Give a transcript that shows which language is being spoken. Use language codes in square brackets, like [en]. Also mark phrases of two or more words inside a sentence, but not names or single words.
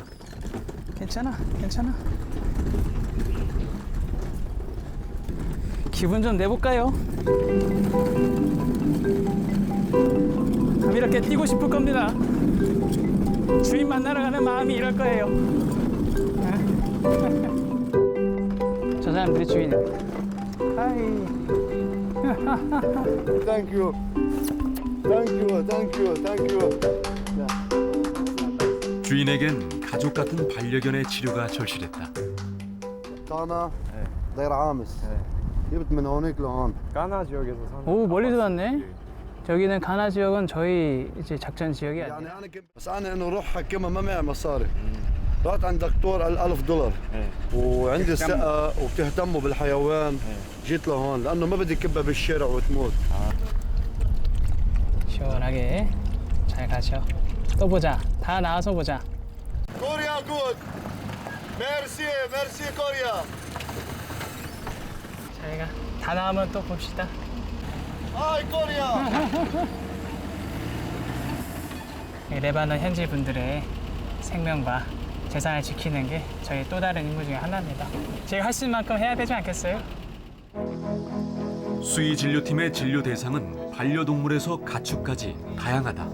[ko] 괜찮아, 괜찮아. 기분 좀 내볼까요? 이렇게 뛰고 싶을 겁니다. 주인 만나러 가는 마음이 이럴 거예요. 저 사람들이 주인입니다. 하이. [en] Thank you. Thank you. Thank you. Thank you. [ko] 주인에겐 가족 같은 반려견의 치료가 절실했다. [ar] أنا داير عامس. جبت من هونيك لهون. [ko] 가나 지역에서 사는. 오, 멀리서 왔네. 저기는 가나 지역은 저희 이제 작전 지역이 아니에요. [ar] بس أنا إنه روح حكمها ما معي مصاري. رحت عند دكتور قال $1000 وعندي ثقة وبتهتموا بالحيوان. جيت لهون لأنه ما بدي كبها بالشارع وتموت. [ko] 시원하게 잘 가죠. 또 보자. 다 나와서 보자. [ar] كوريا good. [fr] merci merci [ar] كوريا. [ko] 저희가 다 나오면 또 봅시다. [ar] هاي كوريا. [ko] 레바논 현지 분들의 생명과 재산을 지키는 게 저희 또 다른 임무 중에 하나입니다. 제가 할 수 있는 만큼 해야 되지 않겠어요? 수의 진료팀의 진료 대상은 반려동물에서 가축까지 다양하다.